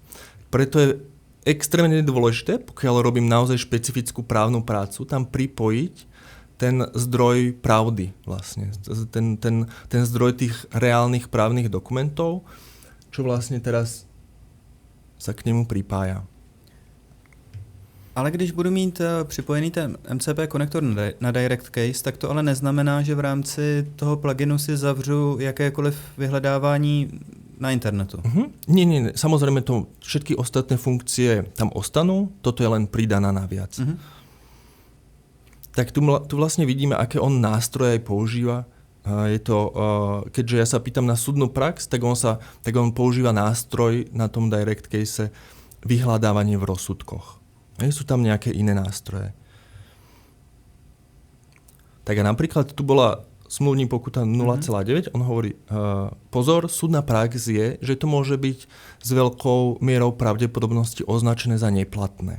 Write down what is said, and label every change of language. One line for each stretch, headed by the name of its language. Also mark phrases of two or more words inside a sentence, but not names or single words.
Slovak: Preto je extrémne dôležité, pokiaľ robím naozaj špecifickú právnu prácu, tam pripojiť ten zdroj pravdy vlastne. Ten zdroj tých reálnych právnych dokumentov, čo vlastne teraz sa k němu pripája.
Czech: Ale když budu mít připojený ten MCP konektor na Direct Case, tak to ale neznamená, že v rámci toho pluginu si zavřu jakékoliv vyhledávání na internetu. Nie.
Slovak: Samozrejme to všetky ostatné funkcie tam ostanú, toto je len pridaná naviac. Tak tu vlastne vidíme, aké on nástroje aj používa. Je to, keďže ja sa pýtam na súdnu prax, tak on používa nástroj na tom direct case vyhľadávanie v rozsudkoch. Sú tam nejaké iné nástroje. Tak a napríklad tu bola
Czech: smluvní pokuta
Slovak: 0,9, on hovorí, pozor, súdna prax je, že to môže byť s veľkou mierou pravdepodobnosti označené za neplatné.